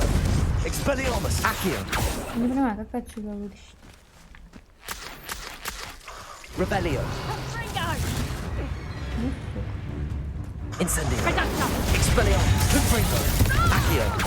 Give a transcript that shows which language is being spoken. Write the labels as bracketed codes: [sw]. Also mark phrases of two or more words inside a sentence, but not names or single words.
[la] Expelliarmus. Accio. [ru] Не понимаю, как отсюда вытащить. [la] Revelio. Incendio. Expelliarmus. Confringo. Accio.